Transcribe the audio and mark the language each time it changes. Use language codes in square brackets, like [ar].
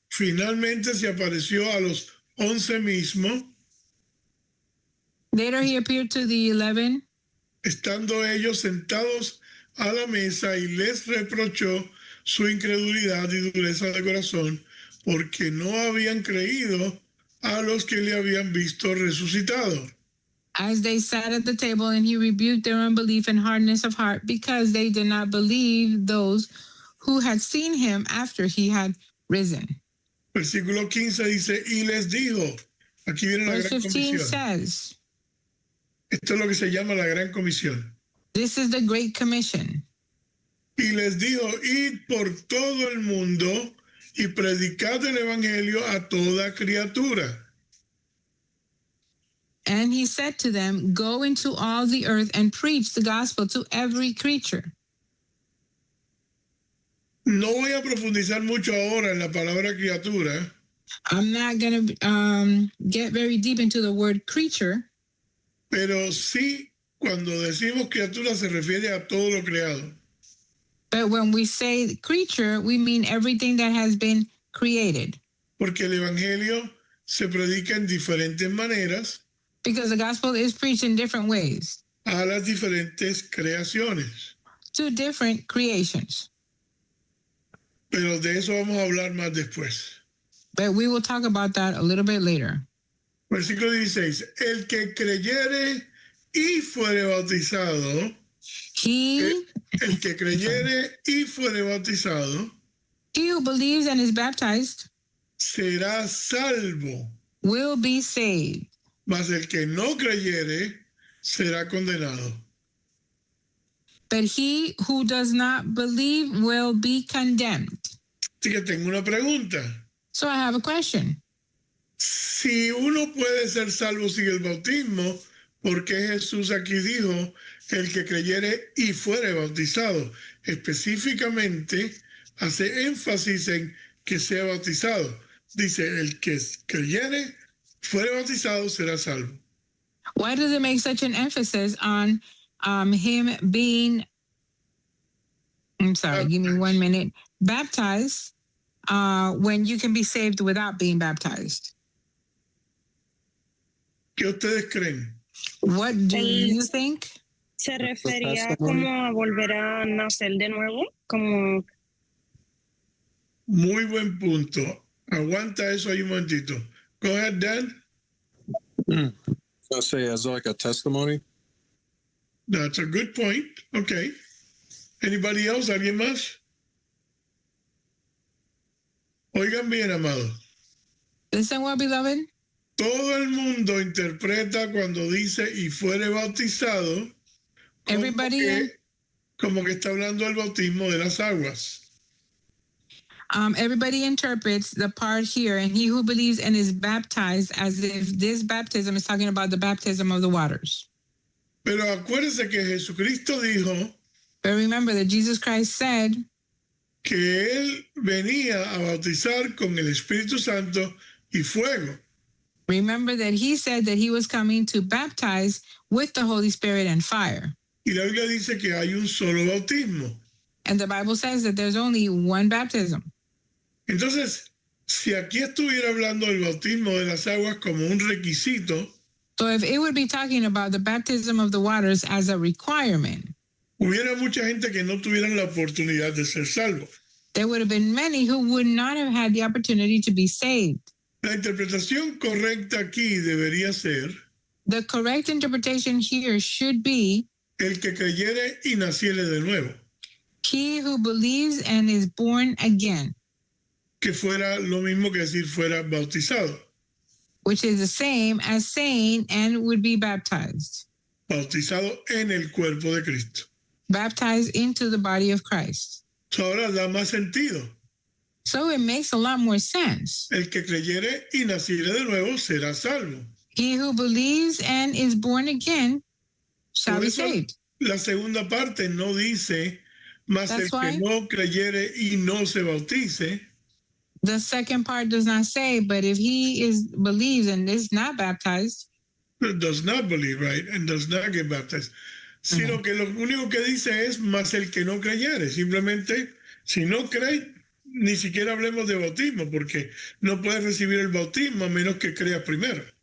[es] finalmente se apareció a los 11 mismos, [en] Later he appeared to the 11, [es] estando ellos sentados a la mesa y les reprochó su incredulidad y dureza de corazón porque no habían creído a los que le habían visto resucitado. [en] As they sat at the table, and he rebuked their unbelief and hardness of heart, because they did not believe those who had seen him after he had risen. [es] Versículo 15 dice, y les dijo, aquí viene la [en] Verse [es] gran [en] 15 [es] comisión. [en] says, [es] Esto es lo que se llama la gran comisión. [en] this is the Great Commission. [es] Y les dijo, id por todo el mundo y predicad el evangelio a toda criatura. [en] And he said to them, go into all the earth and preach the gospel to every creature. [es] No voy a profundizar mucho ahora en la palabra criatura, [en] I'm not going to get very deep into the word creature, [es] pero sí, cuando decimos criatura se refiere a todo lo creado. [en] but when we say creature, we mean everything that has been created. [es] Porque el evangelio se predica en diferentes maneras [en] Because the gospel is preached in different ways [es] a las diferentes creaciones. [en] to different creations. [es] Pero de eso vamos a hablar más después. [en] But we will talk about that a little bit later. [es] Versículo 16. El que creyere y fuere bautizado, [en] He [es] el que creyere y fuere bautizado, [en] who believes and is baptized [es] será salvo, [en] will be saved, [es] mas el que no creyere será condenado. [en] but he who does not believe will be condemned. [es] Así que tengo una pregunta. [en] So I have a question. [es] Si uno puede ser salvo sin el bautismo, ¿por qué Jesús aquí dijo el que creyere y fuere bautizado? Específicamente hace énfasis en que sea bautizado. Dice, el que creyere, fuere bautizado, será salvo. [en] Why does it make such an emphasis on him being, I'm sorry, give me 1 minute, baptized when you can be saved without being baptized? [es] ¿Qué ustedes creen? [en] What do you think? [es] ¿Se refería como a volver a nacer de nuevo? Como Muy buen punto. Aguanta eso ahí un momentito. [en] Go ahead, Dan. I say as like a testimony. That's a good point. Okay. Anybody else? ¿Alguien más? [es] Oigan bien, amados. [en] Listen well, beloved. [es] Todo el mundo interpreta cuando dice y fuere bautizado [en] Everybody, [es] como que está hablando del bautismo de las aguas. [en] everybody interprets the part here, and he who believes and is baptized as if this baptism is talking about the baptism of the waters. [es] Pero acuérdense que Jesucristo dijo [en] But remember that Jesus Christ said [es] que Él venía a bautizar con el Espíritu Santo y fuego. [en] Remember that he said that he was coming to baptize with the Holy Spirit and fire. [es] Y la Biblia dice que hay un solo bautismo. [en] And the Bible says that there's only one baptism. [es] Entonces, si aquí estuviera hablando del bautismo de las aguas como un requisito, [en] So if it would be talking about the baptism of the waters as a requirement, [es] hubiera mucha gente que no tuvieran la oportunidad de ser salvos. [en] there would have been many who would not have had the opportunity to be saved. [es] La interpretación correcta aquí debería ser [en] The correct interpretation here should be [es] el que creyere y naciere de nuevo, [en] he who believes and is born again, [es] que fuera lo mismo que decir fuera bautizado, [en] which is the same as saying and would be baptized, [es] bautizado en el cuerpo de Cristo. [en] baptized into the body of Christ. [es] Eso ahora da más sentido. [en] So it makes a lot more sense. [es] El que creyere y naciere de nuevo será salvo. [en] He who believes and is born again shall [es] Por [en] be [es] eso [en] saved. [es] la segunda parte no dice, mas el [en] That's why- [es] que no creyere y no se bautice, [en] The second part does not say, but if he believes and is not baptized, does not believe, right, and does not get baptized. [es] Sino que lo único que dice es, mas el que no creyere. Simplemente, si no cree, ni siquiera hablemos de bautismo, porque no puedes recibir el bautismo a menos que creas primero.